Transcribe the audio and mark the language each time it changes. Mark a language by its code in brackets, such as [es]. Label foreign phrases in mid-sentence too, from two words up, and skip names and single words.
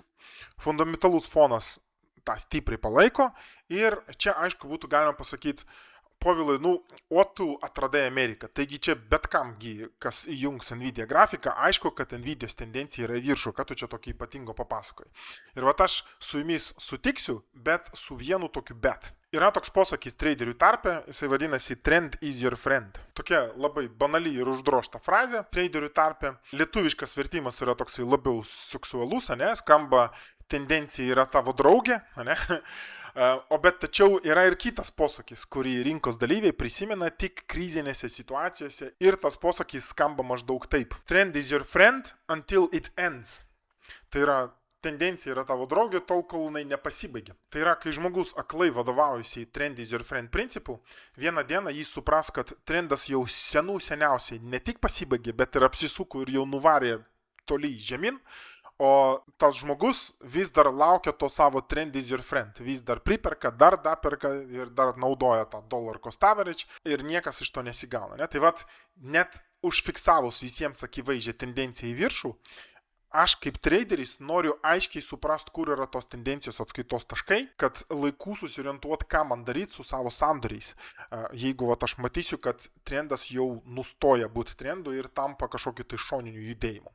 [lt] Fundamentalus fonas tą stipriai palaiko ir čia aišku būtų galima pasakyti, Povilai, o tu atradai Ameriką, taigi čia bet kamgi, kas įjungs Nvidia grafiką, aišku, kad Nvidios tendencija yra į viršų, kad tu čia tokį ypatingo papasakoji. Ir aš su jumis sutiksiu, bet su vienu tokiu bet. Yra toks posakis traderių tarpe, jisai vadinasi [en] trend is your friend. [lt] Tokia labai banali ir uždrošta frazė traderių tarpe. Lietuviškas vertimas yra toksai labiau seksualus, ne, skamba tendencija yra tavo draugė, ne. Bet tačiau yra ir kitas posakis, kurį rinkos dalyviai prisimena tik krizinėse situacijose ir tas posakis skamba maždaug taip. [en] Trend is your friend until it ends. [lt] Tai yra tendencija yra tavo draugė tol, kol jinai nepasibaigia. Tai yra, kai žmogus aklai vadovaujasi [en] trend is your friend [lt] principu, vieną dieną jis supras, kad trendas jau seniausiai ne tik pasibaigė, bet ir apsisuko ir jau nuvarė toli žemyn. O tas žmogus vis dar laukia to savo [en] trend is your friend, [lt] vis dar priperka, dar daperka ir dar naudoja tą [en] dollar cost average [lt] ir niekas iš to nesigauna. Ne? Tai net užfiksavus visiems akivaizdžią tendenciją į viršų, aš kaip traderis noriu aiškiai suprast, kur yra tos tendencijos atskaitos taškai, kad laiku susiorientuot, ką man daryti su savo sandoriais. Jeigu aš matysiu, kad trendas jau nustoja būti trendu ir tampa kažkokiu tai šoniniu judėjimu.